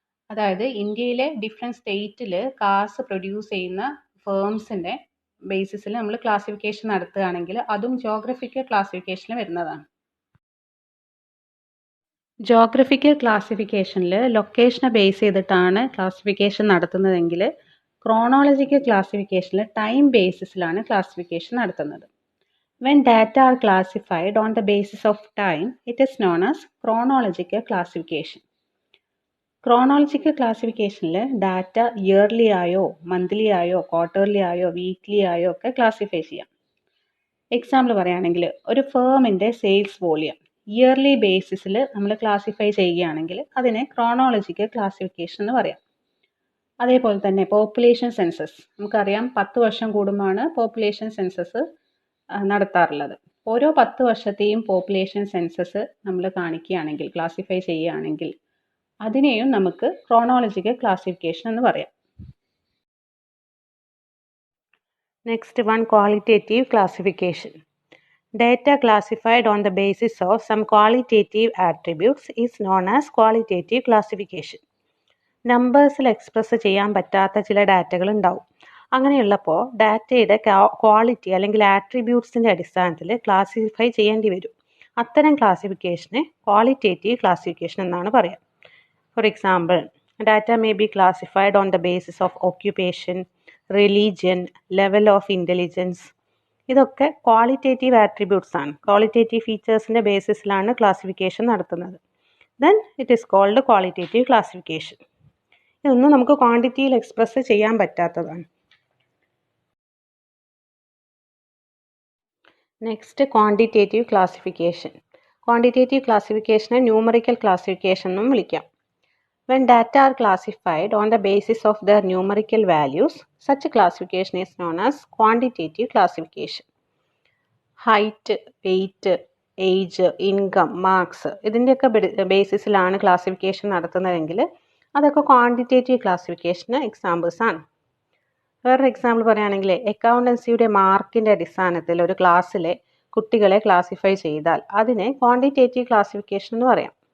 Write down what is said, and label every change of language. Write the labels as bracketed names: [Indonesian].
[Malayalam] അതായത് ഇന്ത്യയിലെ ഡിഫറെൻറ്റ് സ്റ്റേറ്റിൽ കാർസ് പ്രൊഡ്യൂസ് ചെയ്യുന്ന ഫേംസിൻ്റെ ബേസിസിൽ നമ്മൾ ക്ലാസിഫിക്കേഷൻ നടത്തുകയാണെങ്കിൽ അതും ജോഗ്രഫിക്കൽ ക്ലാസിഫിക്കേഷനിൽ വരുന്നതാണ്. ജോഗ്രഫിക്കൽ ക്ലാസിഫിക്കേഷനിൽ ലൊക്കേഷനെ ബേസ് ചെയ്തിട്ടാണ് ക്ലാസിഫിക്കേഷൻ നടത്തുന്നതെങ്കിൽ ക്രോണോളജിക്കൽ ക്ലാസിഫിക്കേഷനിൽ ടൈം ബേസിസിലാണ് ക്ലാസിഫിക്കേഷൻ നടത്തുന്നത്. [English] When data are classified on the basis of time, it is known as chronological classification. [Malayalam] Chronological ക്ലാസിഫിക്കേഷനിൽ data yearly ആയോ, മന്ത്ലി ആയോ, ക്വാർട്ടർലി ആയോ, വീക്ക്ലി ആയോ ഒക്കെ ക്ലാസിഫൈ ചെയ്യാം. എക്സാമ്പിൾ പറയുകയാണെങ്കിൽ ഒരു ഫേമിൻ്റെ സെയിൽസ് വോളിയം ഇയർലി ബേസിസിൽ നമ്മൾ ക്ലാസിഫൈ ചെയ്യുകയാണെങ്കിൽ അതിനെ ക്രോണോളജിക്കൽ ക്ലാസിഫിക്കേഷൻ എന്ന് പറയാം. അതേപോലെ തന്നെ പോപ്പുലേഷൻ സെൻസസ് നമുക്കറിയാം 10 വർഷം കൂടുമ്പോഴാണ് പോപ്പുലേഷൻ സെൻസസ് നടത്താറുള്ളത്. ഓരോ 10 വർഷത്തെയും പോപ്പുലേഷൻ സെൻസസ് നമ്മൾ കാണിക്കുകയാണെങ്കിൽ, ക്ലാസിഫൈ ചെയ്യുകയാണെങ്കിൽ അതിനെയും നമുക്ക് ക്രോണോളജിക്കൽ ക്ലാസിഫിക്കേഷൻ എന്ന് പറയാം. Next one, qualitative classification. [English] Data classified on the basis of some qualitative attributes is known as qualitative classification. [Malayalam] നമ്പേഴ്സിൽ express ചെയ്യാൻ പറ്റാത്ത ചില ഡാറ്റകൾ ഉണ്ടാവും. അങ്ങനെയുള്ളപ്പോൾ ഡാറ്റയുടെ ക്വാളിറ്റി അല്ലെങ്കിൽ ആട്രിബ്യൂട്ട്സിൻ്റെ അടിസ്ഥാനത്തിൽ ക്ലാസിഫൈ ചെയ്യേണ്ടി വരും. അത്തരം ക്ലാസിഫിക്കേഷനെ ക്വാളിറ്റേറ്റീവ് ക്ലാസിഫിക്കേഷൻ എന്നാണ് പറയുക. [English] For example, data may be classified on the basis of occupation, religion, level of intelligence. [Malayalam] ഇതൊക്കെ ക്വാളിറ്റേറ്റീവ് ആട്രിബ്യൂട്ട്സ് ആണ്. ക്വാളിറ്റേറ്റീവ് ഫീച്ചേഴ്സിൻ്റെ ബേസിസിലാണ് ക്ലാസിഫിക്കേഷൻ നടത്തുന്നത്. [English] Then it is called qualitative classification. [Malayalam] ഇതൊന്നും നമുക്ക് ക്വാണ്ടിറ്റിയിൽ എക്സ്പ്രസ് ചെയ്യാൻ പറ്റാത്തതാണ്. Next, quantitative classification. Quantitative ക്ലാസിഫിക്കേഷനെ numerical classification എന്നും വിളിക്കാം. [English] When data are classified on the basis of their numerical values, such classification is known as quantitative classification. Height, weight, age, income, marks [Malayalam] ഇതിൻ്റെയൊക്കെ ബേസിസിലാണ് classification നടത്തുന്നതെങ്കിൽ അതൊക്കെ quantitative ക്ലാസിഫിക്കേഷന് examples ആണ്. വേറൊരു example പറയുകയാണെങ്കിൽ അക്കൗണ്ടൻസിയുടെ മാർക്കിൻ്റെ അടിസ്ഥാനത്തിൽ ഒരു ക്ലാസ്സിലെ കുട്ടികളെ ക്ലാസിഫൈ ചെയ്താൽ അതിനെ ക്വാണ്ടിറ്റേറ്റീവ് ക്ലാസിഫിക്കേഷൻ എന്ന് പറയാം.